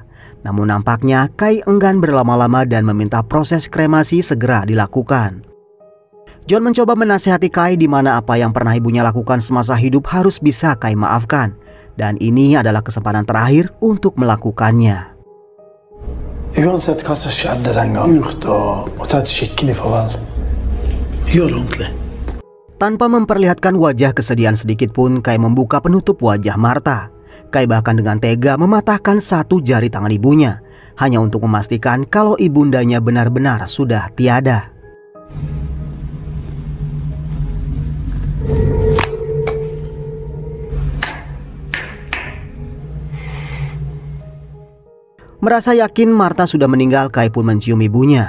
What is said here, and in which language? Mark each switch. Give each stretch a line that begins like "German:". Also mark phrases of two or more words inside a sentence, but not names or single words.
Indonesian: Namun nampaknya Kai enggan berlama-lama dan meminta proses kremasi segera dilakukan. John mencoba menasihati Kai di mana apa yang pernah ibunya lakukan semasa hidup harus bisa Kai maafkan. Dan ini adalah kesempatan terakhir untuk melakukannya.
Norwegian: Uansett hva som skjedde den gangen, og ta et skikkelig farvel. Gjør det ordentlig.
Indonesian: Tanpa memperlihatkan wajah kesedihan sedikit pun, Kai membuka penutup wajah Martha. Kai bahkan dengan tega mematahkan satu jari tangan ibunya, hanya untuk memastikan kalau ibundanya benar-benar sudah tiada. Merasa yakin Martha sudah meninggal, Kai pun mencium ibunya.